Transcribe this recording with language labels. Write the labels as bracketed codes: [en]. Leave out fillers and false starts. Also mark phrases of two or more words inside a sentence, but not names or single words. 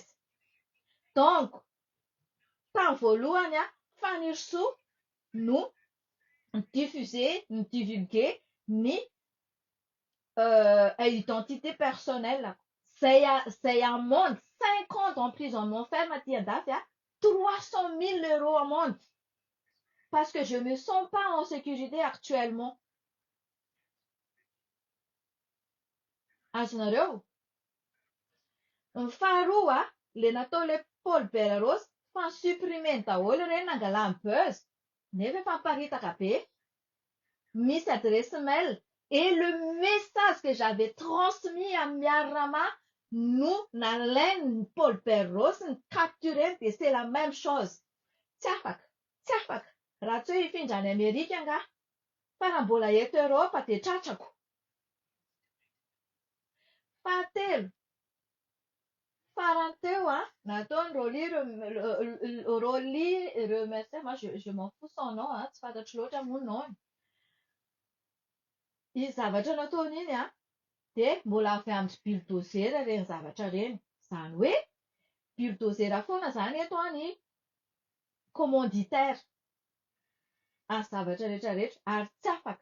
[mg] Donc, tamin'ny voalohany fanirisoa no divulguer ny [fr] identité personnelle. [mg] Zay [fr] amende 5 ans d'emprisonnement ferme [mg] aty andafy 300 000 € amende. [fr] Parce que je ne me sens pas en sécurité actuellement. [mg] Azonareo? Ny faharoa ilay natao ilay Paul Berarose fa supprimer daholo ireny nangalany buzz. Nefa efa miparitaka be. Misy [fr] adresse mail. Et le message que j'avais transmis à Miaro Rama, nous, nalainy Paul Berarose, [mg] ny captureny dia [fr] c'est la même chose. [mg] Tsy afaka. Raha tsy hoe hifindra any Amerika angaha. Fa raha mbola eto Eropa dia tratrako. Fahatelo. Farany teo nataony Rolly Remercier. [fr] Moi je m'en fous son nom, [mg] tsy fantatro loatra moa nom. Izy zavatra nataony iny dia mbola avy amin'ny bulldozer ireny zavatra ireny. Izany hoe bulldozer foana izany eto ny commanditaire amin'ny zavatra rehetrarehetra ary tsy afaka.